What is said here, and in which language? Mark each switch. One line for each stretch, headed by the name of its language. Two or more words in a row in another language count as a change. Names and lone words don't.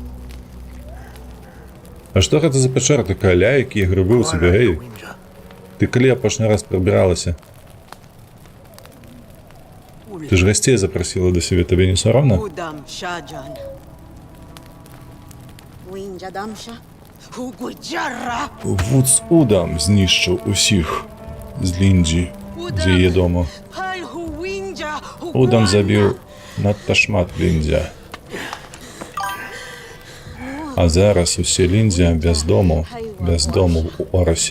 Belarusian: А што гэта за пячора такая, ля, якія грыбы ў цябе, гэй? Ты калі апошні раз прыбіралася? Ты ж гасцей запрасіла да сябе, табе не соромна? Удам шаджан. Уинджа дамша. Угуджара!
Ukrainian: Вудс Удам знищив усіх з Лінді, з її дому. Пальгуінджа! Удам забив надто шмат Ліндзя. А зараз усі Ліндзя без дому у Оросі.